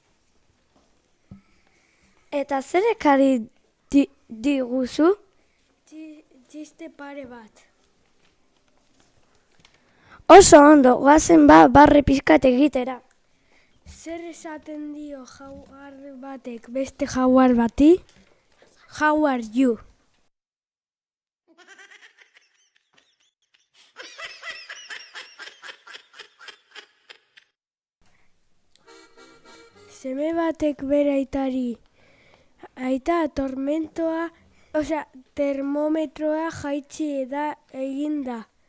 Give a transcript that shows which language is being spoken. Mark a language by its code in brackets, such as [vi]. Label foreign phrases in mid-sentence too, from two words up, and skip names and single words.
[eu] Eta zer ekarri diguzu? Txiste pare bat. Oso ondo, goazen barre pizkat egitera. Zer esaten dio jaguar batek beste jaguar bati? [en] How are you? [eu] Seme batek bere aitari, aita termometroa jaitsi da eginda.